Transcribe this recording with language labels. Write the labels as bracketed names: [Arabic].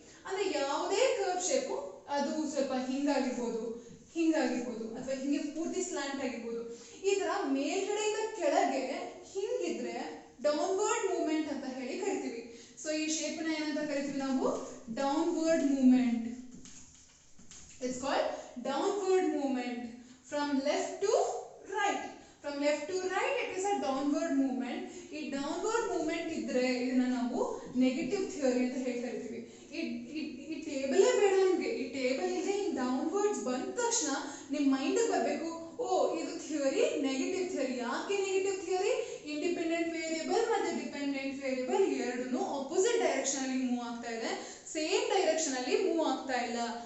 [Kannada] ಅಂದ್ರೆ ಯಾವುದೇ curve shape ಅದು ಸ್ವಲ್ಪ ಹಿಂಗಾಗಿರ್ಬೋದು, ಹಿಂಗಾಗಿರ್ಬೋದು, ಅಥವಾ ಹಿಂಗೆ ಪೂರ್ತಿ ಸ್ಲಾಂಟ್ ಆಗಿರ್ಬೋದು. ಈ ತರ ಮೇಲ್ಗಡೆಯಿಂದ ಕೆಳಗೆ ಹಿಂಗಿದ್ರೆ ಡೌನ್ವರ್ಡ್ ಮೂವ್ಮೆಂಟ್ ಅಂತ ಹೇಳಿ ಕರಿತೀವಿ. ಸೊ ಈ ಶೇಪ್ ನ ಏನಂತ ಕರಿತೀವಿ ನಾವು? Downward movement. [English] It's called downward movement from left to right. From left to right it is a downward movement. [Kannada] ಈ downward movement ಇದ್ರೆ ಇದನ್ನ ನಾವು ನೆಗೆಟಿವ್ ಥಿಯರಿ ಅಂತ ಹೇಳಿ ಕರಿತೀವಿ. ಈ ಟೇಬಲ್ ಬೇಡ ನಿಮಗೆ. ಈ ಟೇಬಲ್ ಇದೆ ಹಿಂಗ್ ಡೌನ್ವರ್ಡ್ಸ್ ಬಂದ ತಕ್ಷಣ ನಿಮ್ಮ ಮೈಂಡ್ ಬರಬೇಕು, ಓ ಇದು ಥಿಯರಿ ನೆಗೆಟಿವ್ ಥಿಯರಿ. ಯಾಕೆ ನೆಗೆಟಿವ್ ಥಿಯರಿ? ಇಂಡಿಪೆಂಡೆಂಟ್ ವೇರಿಯಬಲ್ ಮತ್ತೆ ಡಿಪೆಂಡೆಂಟ್ ವೇರಿಯಬಲ್ ಎರಡೂ ಆಪೋಸಿಟ್ ಡೈರೆಕ್ಷನ್ ಅಲ್ಲಿ ಮೂವ್ ಆಗ್ತಾ ಇದೆ, ಸೇಮ್ ಡೈರೆಕ್ಷನ್ ಅಲ್ಲಿ ಮೂವ್ ಆಗ್ತಾ ಇಲ್ಲ.